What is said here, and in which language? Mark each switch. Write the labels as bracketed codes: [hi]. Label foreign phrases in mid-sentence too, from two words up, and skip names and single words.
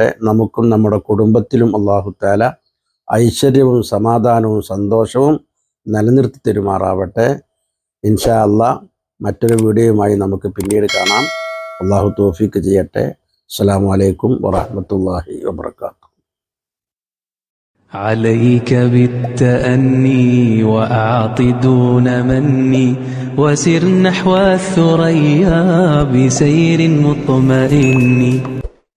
[ml] നമുക്കും നമ്മുടെ കുടുംബത്തിലും [ar] الله تعالى [ml] ഐശ്വര്യവും സമാധാനവും സന്തോഷവും നിലനിർത്തി തരുമാറാവട്ടെ. [ar] إن شاء الله [ml] മറ്റൊരു വീഡിയോയുമായി നമുക്ക് പിന്നീട് കാണാം. അല്ലാഹു തൗഫീഖ് ചെയ്യട്ടെ. [ar] السلام عليكم ورحمة الله وبركاته. عليك بالتأني وأعط دون مني وسر نحو الثريا بسير مطمئن.